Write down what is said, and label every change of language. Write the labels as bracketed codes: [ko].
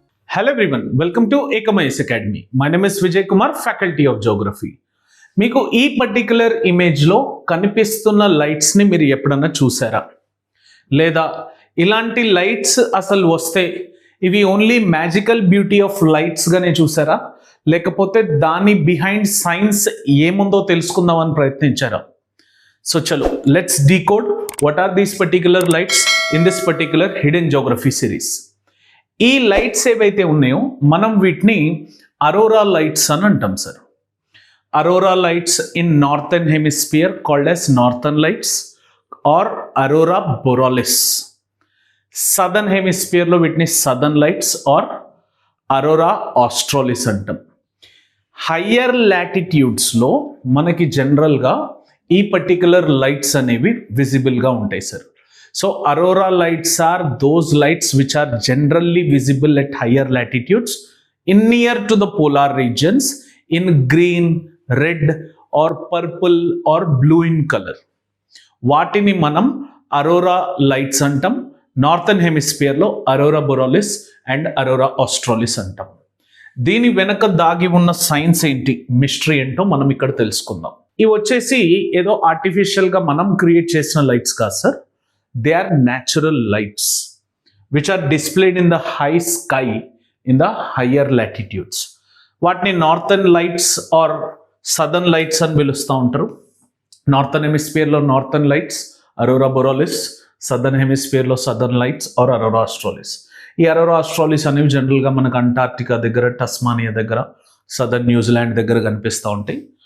[en] Hello everyone, welcome to Ekamayas Academy. My name is Vijay Kumar, Faculty of Geography. [te] మీకు ఈ particular ఇమేజ్లో కనిపిస్తున్న లైట్స్ని మీరు ఎప్పుడన్నా చూసారా? లేదా ఇలాంటి లైట్స్ అసలు వస్తే ఇవి ఓన్లీ మ్యాజికల్ బ్యూటీ ఆఫ్ లైట్స్గానే చూసారా? లేకపోతే దాని బిహైండ్ సైన్స్ ఏముందో తెలుసుకుందామని ప్రయత్నించారా? [en] So చలో let's decode what are these particular lights in this particular hidden geography series. [te] ఈ లైట్స్ ఏవైతే ఉన్నాయో మనం వీటిని అరోరా లైట్స్ అని అంటాం sir. [en] Aurora lights in northern hemisphere called as northern lights are aurora borealis. [te] Southern హెమిస్ఫియర్లో వీటిని southern lights are Arora australis అంటాం. హయ్యర్ లాటిట్యూడ్స్లో మనకి జనరల్గా ఈ పర్టికులర్ లైట్స్ అనేవి విజిబుల్గా ఉంటాయి sir. [en] So aurora lights are those lights which are generally visible at higher latitudes in near to the polar regions in green, red or purple or blue in color. [te] వాటిని మనం Arora lights అంటాం. Northern హెమిస్ఫియర్లో Arora బొరాలిస్ and Arora australis అంటాం. దీని వెనక దాగి ఉన్న science ఏంటి, mystery ఏంటో మనం ఇక్కడ తెలుసుకుందాం. ఇవి వచ్చేసి ఏదో ఆర్టిఫిషియల్గా మనం క్రియేట్ చేసిన లైట్స్ కాదు sir. [en] They are natural lights which are displayed in the high sky in the higher latitudes. [te] వాటిని northern lights are southern lights అని పిలుస్తూ ఉంటారు. Northern హెమిస్ఫియర్లో northern lights Arora బొరాలిస్, southern హెమిస్ఫియర్లో southern lights are Arora australis. ఈ Arora australis అనేవి జనరల్గా మనకు Antarctica దగ్గర, టస్మానియా దగ్గర, సదర్న్ న్యూజిలాండ్ దగ్గర కనిపిస్తూ ఉంటాయి.